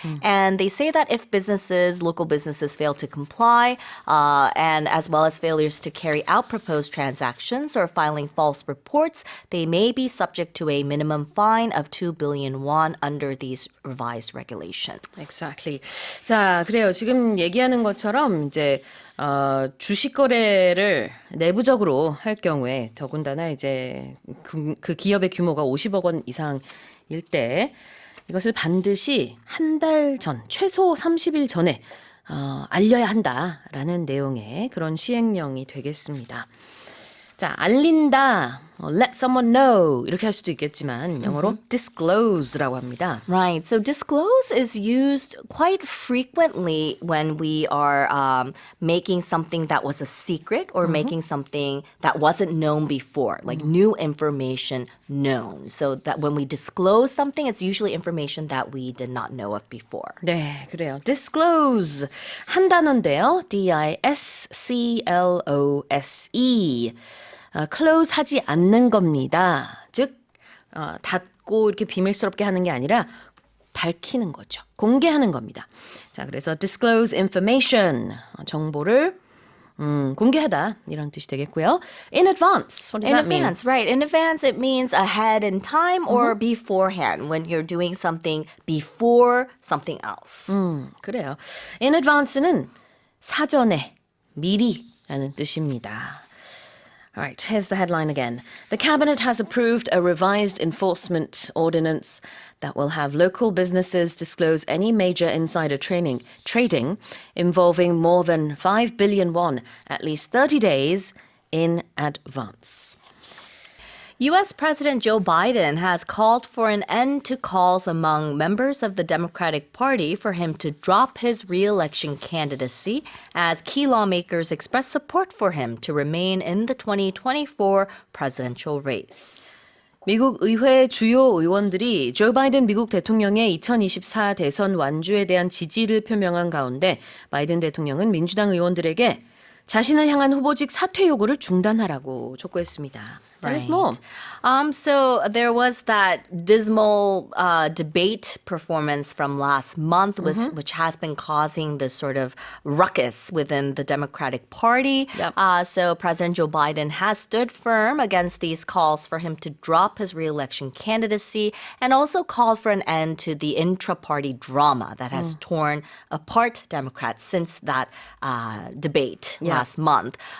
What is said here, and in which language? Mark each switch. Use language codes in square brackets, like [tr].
[en] And they say that if local businesses fail to comply, and as well as failures to carry out proposed transactions or filing false reports, they may be subject to a minimum fine of 2 billion won under these revised regulations. Exactly. [ko] 자, 그래요. 지금 얘기하는 것처럼 이제 주식 거래를 내부적으로 할 경우에 더군다나 이제 그 기업의 규모가 50억 원 이상일 때 이것을 반드시 한 달 전, 최소 30일 전에 알려야 한다라는 내용의 그런 시행령이 되겠습니다. 자, 알린다, [en] let someone know [ko] 이렇게 할 수도 있겠지만 영어로 disclose라고 합니다. [en] Right. So disclose is used quite frequently when we are making something that was a secret or making something that wasn't known before, like new information known. So that when we disclose something, it's usually information that we did not know of before. [ko] 네, 그래요. disclose 한 단어인데요. [en] D-I-S-C-L-O-S-E. [ko] close 하지 않는 겁니다. 즉 닫고 이렇게 비밀스럽게 하는 게 아니라 밝히는 거죠. 공개하는 겁니다. 자, 그래서 [en] disclose information [ko] 정보를 공개하다 이런 뜻이 되겠고요. [en] In advance, what does In that mean? advance, right. In advance, it means ahead in time or beforehand when you're doing something before something else. [ko] 그래요. [en] In advance [ko] 는 사전에, 미리라는 뜻입니다. [en] All right, here's the headline again. The cabinet has approved a revised enforcement ordinance that will have local businesses disclose any major insider trading involving more than 5 billion won at least 30 days in advance. U.S. President Joe Biden has called for an end to calls among members of the Democratic Party for him to drop his re-election candidacy as key lawmakers express support for him to remain in the 2024 presidential race. [ko] 미국 의회 주요 의원들이 조 바이든 미국 대통령의 2024 대선 완주에 대한 지지를 표명한 가운데 바이든 대통령은 민주당 의원들에게 자신을 향한 후보직 사퇴 요구를 중단하라고 촉구했습니다. [en] Tell us more. So there was that dismal debate performance from last month, which has been causing this sort of ruckus within the Democratic Party. Yep. So President Joe Biden has stood firm against these calls for him to drop his re-election candidacy and also called for an end to the intra-party drama that has torn apart Democrats since that debate last month.